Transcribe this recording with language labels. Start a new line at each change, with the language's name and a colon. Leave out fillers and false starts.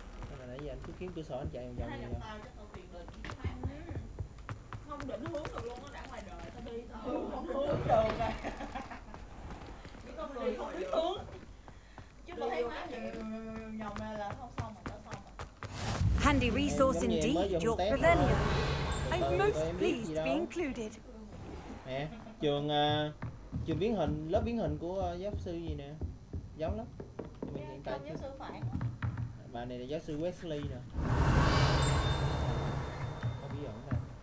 Vietnamese: Nên là nãy giờ anh cứ kiếm cửa sổ anh chạy vòng vòng vậy. Không định hướng được luôn á, đã ngoài đời ta đi thôi. Không hướng được rồi. Những con người không biết hướng. Chứ mà thấy má vòng ra là không xong mà đã xong rồi.
English: Handy resource indeed, your Revelio. I'm most pleased to be included.
Vietnamese: Nè, trường biến hình, lớp biến hình của giáo sư gì nè, giống lắm. Mình hiện tại giáo sư Phản. Bà này là giáo sư Wesley nè. Có bí ẩn đây.